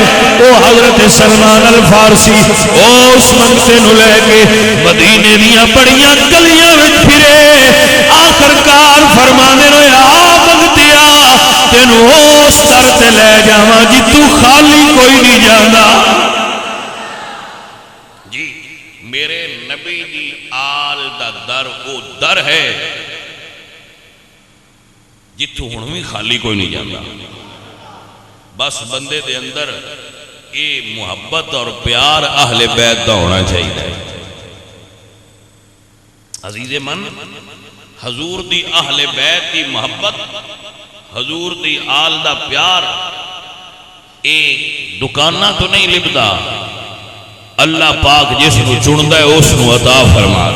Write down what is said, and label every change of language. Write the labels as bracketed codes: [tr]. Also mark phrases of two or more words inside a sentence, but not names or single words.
[pa] وہ حضرت سلمان الفارسی اس منگتے نو لے کے مدینے دیاں بڑیاں گلیاں وچ پھرے، آخر کار فرمانے نو آ منگتیا تینو اس در تے لے جاواں جتوں خالی کوئی نہیں جاندا۔ جی میرے نبی دی آل دا در او در ہے جتوں ہن بھی خالی کوئی نہیں جاندا۔ بس بندے دے اندر اے محبت اور پیار اہل بیت دا ہونا چاہیے۔ عزیز من حضور دی اہل بیت دی محبت، حضور دی آل دا پیار اے دکانہ تو نہیں لبدا، اللہ پاک [ur] جس کو چندا ہے اس کو عطا فرما دے۔